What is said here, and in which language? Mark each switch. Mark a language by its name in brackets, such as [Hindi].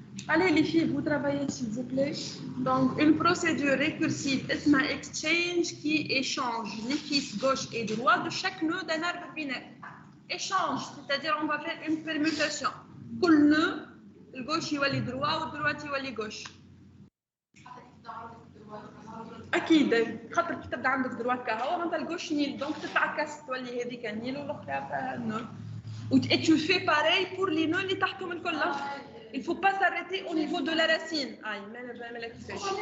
[French] Allez les filles, vous travaillez s'il vous plaît. Donc une procédure récursive [Arabic] اسمها [French] exchange qui échange les fils gauche et droit de chaque nœud d'un arbre binaire. Échange, c'est-à-dire on va faire une permutation. [Arabic] كل nœud الgauche يولي droit والدروات يولي gauche. اكيد خاطر كي تبدا عندك دروات كهو انت الجوش نيل دونك تتعكس تولي هذيك نيل والاخرى نو. [French] Et tu fais pareil pour les nœuds [Arabic] اللي تحتهم الكل. [French] Il ne faut pas s'arrêter au niveau de la racine. Aïe, mais [Arabic] كيفاش.